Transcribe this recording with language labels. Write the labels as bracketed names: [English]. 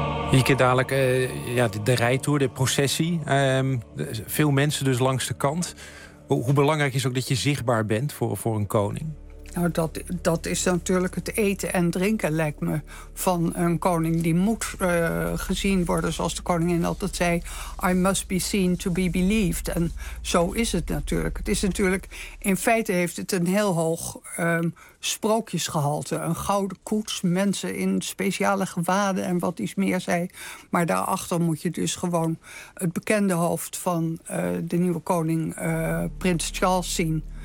[Dutch] Hieke, dadelijk de rijtour, de processie. Veel mensen dus langs de kant. Hoe belangrijk is ook dat je zichtbaar bent voor een koning? Nou, dat is natuurlijk het eten en drinken, lijkt me, van een koning. Die moet gezien worden, zoals de koningin altijd zei. [English] I must be seen to be believed. [Dutch] En zo is het natuurlijk. Het is natuurlijk, in feite heeft het een heel hoog sprookjesgehalte. Een gouden koets, mensen in speciale gewaden en wat iets meer zei. Maar daarachter moet je dus gewoon het bekende hoofd van de nieuwe koning, prins Charles, zien.